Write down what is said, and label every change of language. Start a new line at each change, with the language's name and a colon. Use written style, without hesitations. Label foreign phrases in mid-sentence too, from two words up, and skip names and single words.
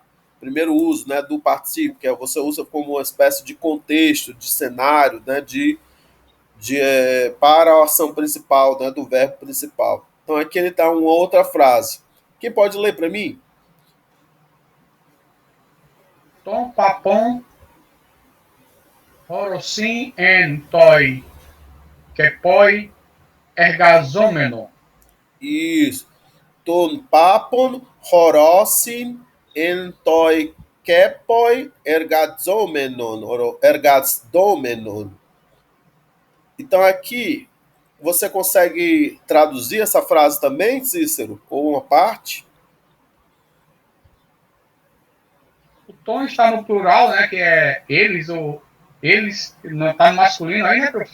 Portuguese: Primeiro uso, né, do particípio, que você usa como uma espécie de contexto, de cenário, né, para a ação principal, né, do verbo principal. Então aqui ele dá uma outra frase. Quem pode ler para mim?
Greek: Τὸν πάππον ὁρῶσιν ἐν τῷ κήπῳ ἐργαζόμενο.
Portuguese: Isso.
Greek: Τὸν πάππον ὁρῶσιν ἐν τῷ κήπῳ ἐργαζόμενον.
Portuguese: Então aqui você consegue traduzir essa frase também, Cícero? Ou uma parte? O tom está no plural, né? Que é eles ou eles, não está no masculino aí, né, professor?